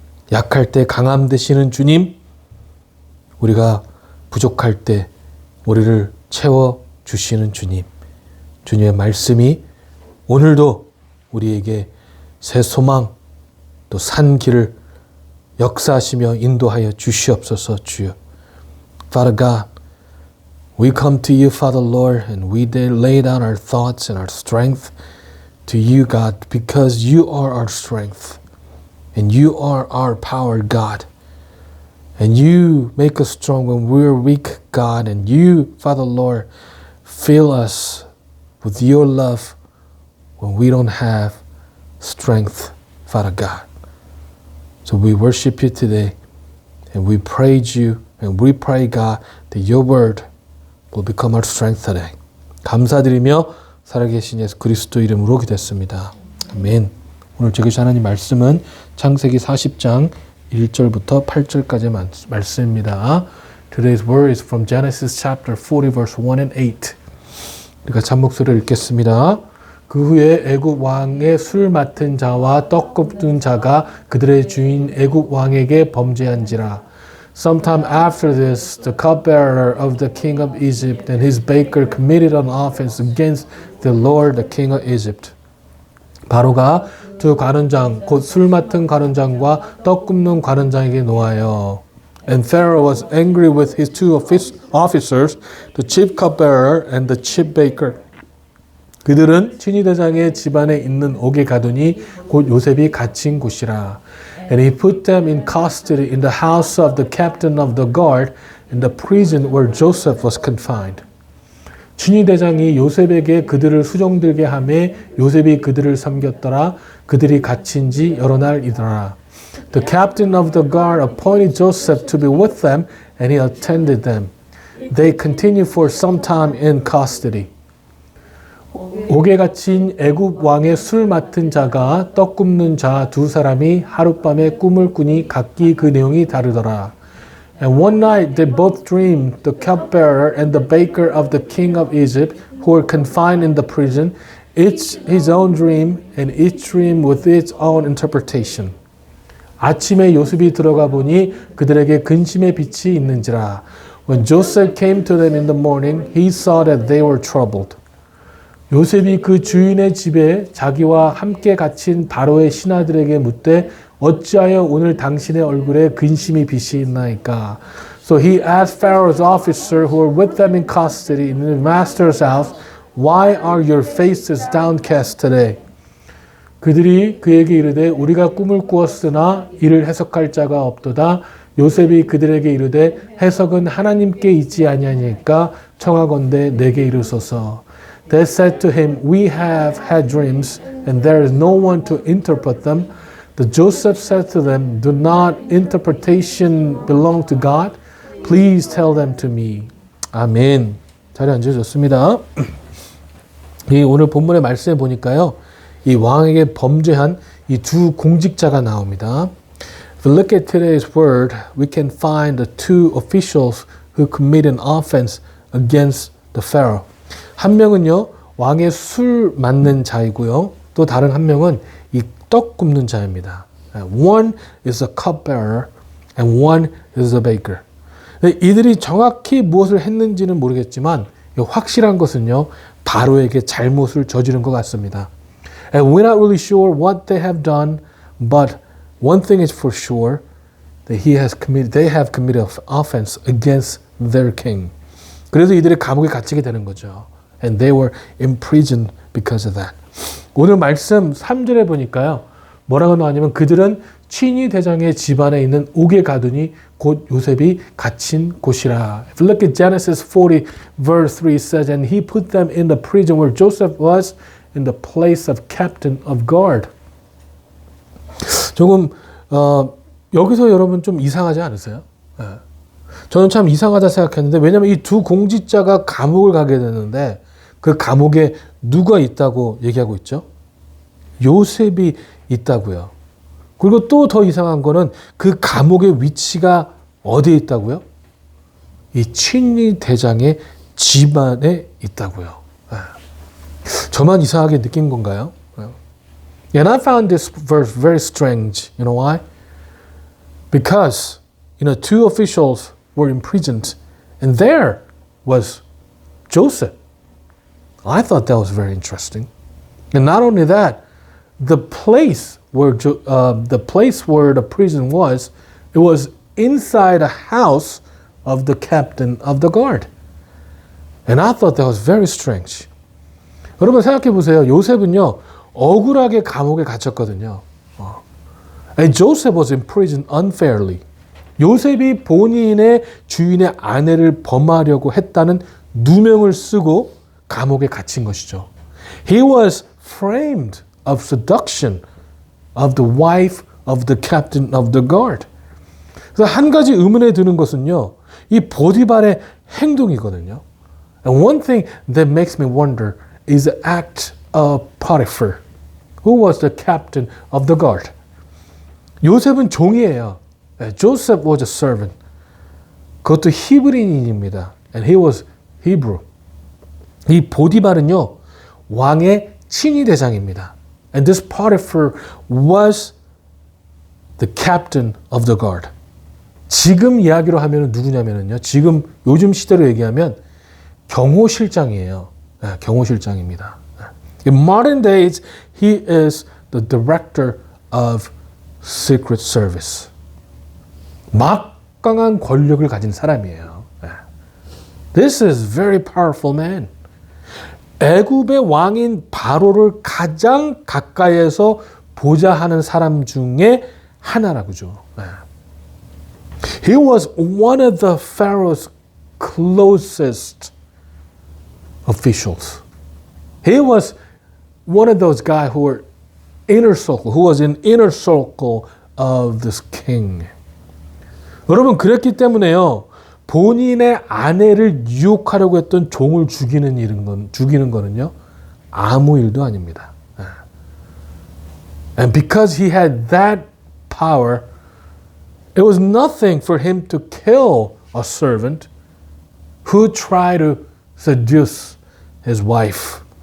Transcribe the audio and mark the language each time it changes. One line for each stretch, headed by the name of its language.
Korean: 약할 때 강함 되시는 주님, 우리가 부족할 때 우리를 채워주시는 주님, 주님의 말씀이 오늘도 우리에게 새 소망 또 산 길을 역사하시며 인도하여 주시옵소서. 주여.
English: Father God, we come to you, Father Lord, and we lay down our thoughts and our strength to you, God, because you are our strength and you are our power, God. And you make us strong when we're weak, God, and you, Father Lord, fill us with your love when we don't have strength, Father God. So we worship you today and we praise you and we pray, God, that your word will become our strength today.
Korean: 감사드리며 살아계신 예수 그리스도 이름으로 기도했습니다. 아멘. 오늘 저기 하나님 말씀은 창세기 40장 1절부터 8절까지 말씀입니다.
English: Today's word is from Genesis chapter 40 verse 1 and 8.
Korean: 우리가 잠목소리를 읽겠습니다. 그 후에 애굽 왕의 술 맡은 자와 떡 굽는 자가 그들의 주인 애굽 왕에게 범죄한지라.
English: Sometime after this, the cupbearer of the king of Egypt and his baker committed an offense against the Lord, the king of Egypt.
Korean: 바로가 두 관원장, 곧 술 맡은 관원장과 떡 굽는 관원장에게 노하여.
English: And Pharaoh was angry with his two officers, the chief cupbearer and the chief baker.
Korean: 그들은 친위대장의 집안에 있는 옥에 가두니 곧 요셉이 갇힌 곳이라.
English: And he put them in custody in the house of the captain of the guard in the prison where Joseph was confined.
Korean: 친위대장이 요셉에게 그들을 수종들게 하매 요셉이 그들을 섬겼더라. 그들이 갇힌 지 여러 날이더라.
English: The captain of the guard appointed Joseph to be with them and he attended them. They continued for some time in custody.
Korean: 옥에 갇힌 애굽 왕의 술 맡은 자가 떡 굽는 자 두 사람이 하룻밤에 꿈을 꾸니 각기 그 내용이 다르더라.
English: And one night they both dreamed, the cupbearer and the baker of the king of Egypt, who were confined in the prison, each his own dream, and each dream with its own interpretation.
Korean: 아침에 요셉이 들어가 보니 그들에게 근심의 빛이 있는지라.
English: When Joseph came to them in the morning, he saw that they were troubled.
Korean: 요셉이 그 주인의 집에 자기와 함께 갇힌 바로의 신하들에게 묻되 어찌하여 오늘 당신의 얼굴에 근심이 빛이 있나이까?
English: So he asked Pharaoh's officer who were with them in custody in the master's house, why are your faces downcast today?
Korean: 그들이 그에게 이르되 우리가 꿈을 꾸었으나 이를 해석할 자가 없도다. 요셉이 그들에게 이르되 해석은 하나님께 있지 아니하니까 청하건대 내게 이르소서.
English: They said to him, we have had dreams, and there is no one to interpret them. The Joseph said to them, do not interpretation belong to God? Please tell them to me.
Korean: 아멘. 자리에 앉으셨습니다. 이 오늘 본문의 말씀에 보니까요, 이 왕에게 범죄한 이 두 공직자가 나옵니다.
English: If we look at today's word, we can find the two officials who committed an offense against the Pharaoh.
Korean: 한 명은요, 왕의 술 맡는 자이고요. 또 다른 한 명은 이 떡 굽는 자입니다.
English: One is a cupbearer and one is a baker.
Korean: 이들이 정확히 무엇을 했는지는 모르겠지만 확실한 것은요, 바로에게 잘못을 저지른 것 같습니다.
English: And we're not really sure what they have done, but one thing is for sure, that they have committed offense against their king.
Korean: 그래서 이들이 감옥에 갇히게 되는 거죠.
English: And they were imprisoned because of that.
Korean: 오늘 말씀 3절에 보니까요. 뭐라고 나왔냐면 그들은 친위 대장의 집안에 있는 옥에 가두니 곧 요셉이 갇힌 곳이라.
English: If you look at Genesis 40 verse 3 it says, and he put them in the prison where Joseph was in the place of captain of guard.
Korean: 조금 여기서 여러분 좀 이상하지 않으세요? 저는 참 이상하다 생각했는데 왜냐하면 이 두 공직자가 감옥을 가게 되는데 그 감옥에 누가 있다고 얘기하고 있죠? 요셉이 있다고요. 그리고 또 더 이상한 거는 그 감옥의 위치가 어디에 있다고요? 이 친위 대장의 집안에 있다고요. 저만 이상하게 느낀 건가요?
English: And I found this verse very strange. You know why? Because, two officials were imprisoned, and there was Joseph. I thought that was very interesting. And not only that, the place where the prison was, it was inside a house of the captain of the guard. And I thought that was very strange.
Korean: 여러분 생각해 보세요. 요셉은요, 억울하게 감옥에 갇혔거든요.
English: And Joseph was in prison unfairly.
Korean: 요셉이 본인의 주인의 아내를 범하려고 했다는 누명을 쓰고 감옥에 갇힌 것이죠.
English: He was framed of seduction of the wife of the captain of the guard.
Korean: 그래서 한 가지 의문에 드는 것은요, 이 보디발의 행동이거든요.
English: And one thing that makes me wonder is the act of Potiphar, who was the captain of the guard.
Korean: 요셉은 종이에요.
English: Joseph was a servant.
Korean: 그것도 히브리인입니다.
English: And he was Hebrew.
Korean: 이 보디발은요, 왕의 친위 대장입니다.
English: And this Potiphar was the captain of the guard.
Korean: 지금 이야기로 하면 누구냐면요, 지금 요즘 시대로 얘기하면 경호실장이에요. 경호실장입니다.
English: In modern days, he is the director of secret service.
Korean: 막강한 권력을 가진 사람이에요.
English: This is very powerful man.
Korean: 애굽의 왕인 바로를 가장 가까이에서 보자 하는 사람 중에 하나라고죠.
English: He was one of the Pharaoh's closest officials. He was one of those guys who were who was in inner circle of this king.
Korean: 여러분, 그랬기 때문에요, 본인의 아내를 유혹하려고 했던 종을 죽이는 거는요, 아무 일도 아닙니다.
English: And because he had that power, it was nothing for him to kill a servant who tried to seduce his wife.